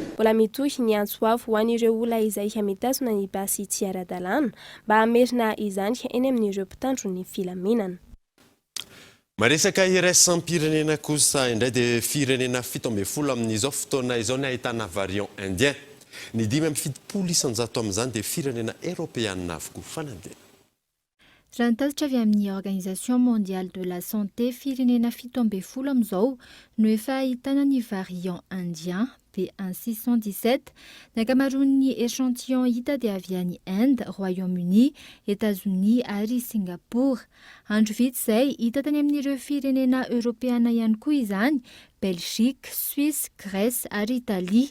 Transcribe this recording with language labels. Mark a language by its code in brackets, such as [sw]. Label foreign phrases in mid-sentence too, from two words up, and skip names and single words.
[mg] Mbola mitohy ny antsoafy ho an'ireo olona izay mitazona ny basy tsy ara-dalàna mba hamerina izany eny amin'ireo mpitandron'ny filaminana. Maresaka iraisam-pirenena kosa indray dia firenena 70 amin'izao fotoana izao ny ahitana [fr] variant indien. [mg] Ny 570 isanjato amin'izany dia firenena européenne avokoa fanandena. Raha nitatitra avy amin'ny Organisation mondiale de la santé, firenena 70 amin'izao no efa ahitana ny [fr] variant indien [mg] B1617. Ny ankamaroan'ny échantillon hita dia avy any Inde, Royaume-Uni, États-Unis ary Singapour. Andro vitsy izay hita tany amin'ireo firenena européana ihany koa izany, Belgique, Suisse, Grèce ary Italie.